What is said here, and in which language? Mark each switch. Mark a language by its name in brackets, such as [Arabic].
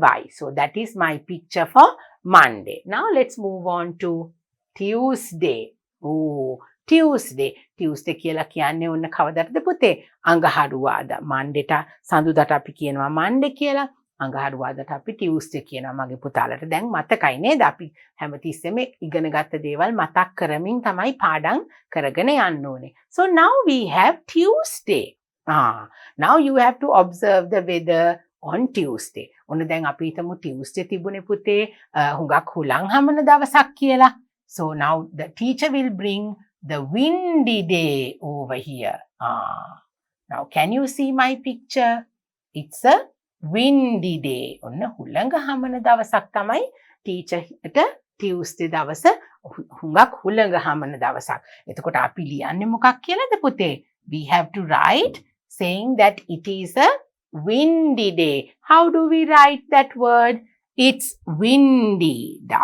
[English] So that is my picture for Monday. Now let's move on to Tuesday. Oh, Tuesday. [Sinhala] Tuesday කියලා කියන්නේ ඔන්න කවදාද පුතේ? අඟහරුවාදා. Mondayට සඳුදාට අපි කියනවා Monday කියලා. අඟහරුවාදට අපි Tuesday කියනවා. මගේ පුතාලට දැන් මතකයි නේද? අපි හැමතිස්සෙම ඉගෙන ගත්ත දේවල් මතක් කරමින් තමයි පාඩම් කරගෙන යන්න ඕනේ. [English] So now we have Tuesday. Now you have to observe the weather on Tuesday. [Sinhala] ඔන්න දැන් අපි හිතමු Tuesday තිබුණේ පුතේ හුඟක් හුලං හමන දවසක් කියලා. [English] So now the teacher will bring the windy day over here. Now can you see my picture? It's a windy day. [Sinhala] ඔන්න හුළඟ හමන දවසක් තමයි ටීචර්ට Tuesday දවස හුඟක් හුළඟ හමන දවසක්. එතකොට අපි ලියන්නේ මොකක් කියලාද පුතේ? [English] We have to write saying that it is a windy day. How do we write that word? It's windy.